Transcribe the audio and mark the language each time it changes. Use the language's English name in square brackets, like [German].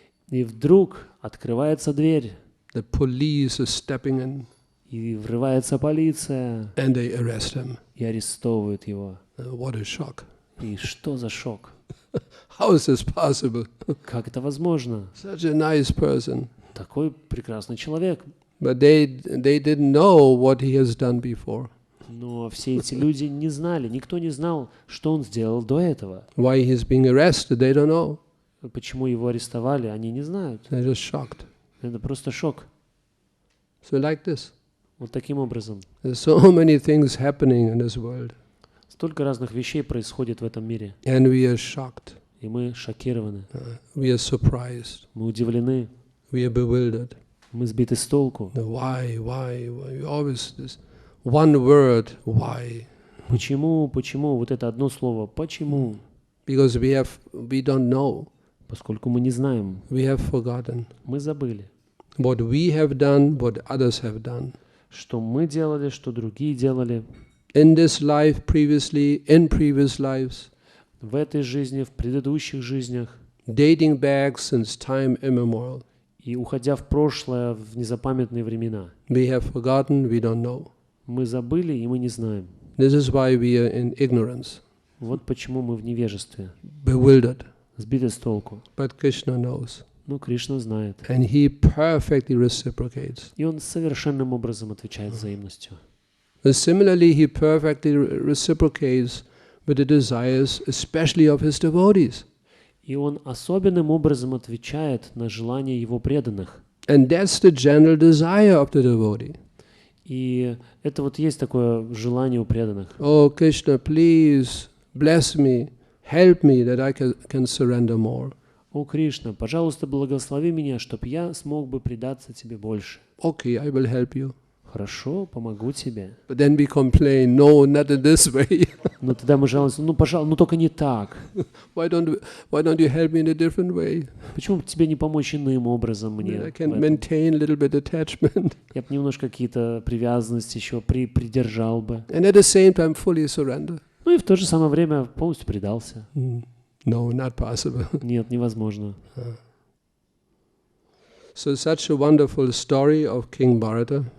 [Russian] И вдруг открывается дверь, [English] The police is stepping in, [Russian] и врывается полиция, [English] and they arrest him. [Russian] и арестовывают его. [English] What a shock! [Russian] И что за шок? [English] How is this possible? [Russian] Как это возможно? [English] Such a nice person. [Russian] Такой прекрасный человек. [English] But they didn't know what he has done before. [Russian] Но все эти люди не знали, никто не знал, что он сделал до этого. [English] Why he's being arrested, they don't know. [Russian] Почему его арестовали, они не знают. [English] They're just shocked. [Russian] Это просто шок. [English] So like this. [Russian] Вот таким образом. [English] There's so many things happening in this world. [Russian] Столько разных вещей происходит в этом мире. [English] And we are shocked. [Russian] И мы шокированы. [English] We are surprised. [Russian] Мы удивлены. [English] We are bewildered. [Russian] Мы сбиты с толку. [English] Why? Always this one word, why? [Russian] Почему? Вот это одно слово. Почему? [English] Because we don't know. [Russian] Поскольку мы не знаем. [English] We have forgotten. [Russian] Мы забыли. [English] What we have done, what others have done. [Russian] Что мы делали, что другие делали. [English] In this life previously, in previous lives. [Russian] В этой жизни, в предыдущих жизнях. [English] Dating back since time immemorial. [Russian] И уходя в прошлое, в незапамятные времена. [English] We have forgotten, we don't know. [Russian] Мы забыли, и мы не знаем. [English] This is why we are in ignorance. [Russian] Вот почему мы в невежестве. [English] Bewildered. [Russian] Сбиты с толку. [English] But Krishna knows. [Russian] Но Кришна знает. [English] And he perfectly reciprocates. [Russian] И он совершенным образом отвечает взаимностью. [English] And similarly, he perfectly reciprocates with the desires, especially of his devotees. [Russian] И он особенным образом отвечает на желания его преданных. [English] And that's the general desire of the devotee. [Russian] И это вот есть такое желание у преданных. [English] Oh, Krishna, please bless me, help me that I can surrender more. [Russian] О, Кришна, пожалуйста, благослови меня, чтобы я смог бы предаться тебе больше. [English] Okay, I will help you. [Russian] Хорошо, помогу тебе. [English] But then we complain, no, not in this way. [Russian] Но тогда мы жалуемся, пожалуйста, только не так. [English] Why don't you help me in a different way? [Russian] Почему бы тебе не помочь иным образом мне? [English] I can maintain a little bit attachment. [Russian] Я бы немножко какие-то привязанности еще придержал бы. [English] And at the same time fully surrender. [Russian] Ну и в то же самое время полностью предался. [English] No, not possible. [Russian] Нет, невозможно. [English] So such a wonderful story of King Bharata.